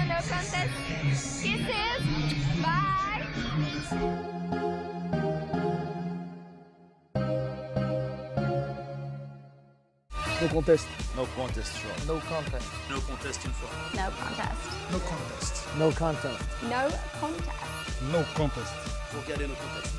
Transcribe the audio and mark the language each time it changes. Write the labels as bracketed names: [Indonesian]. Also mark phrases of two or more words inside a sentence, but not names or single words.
[English] contest. Kisses. Bye. No contest. No contest, sure. No contest. No contest [French] une fois. [English] No contest. No contest. No contest. No contest. No contest. [French] Faut regarder [English] no contest.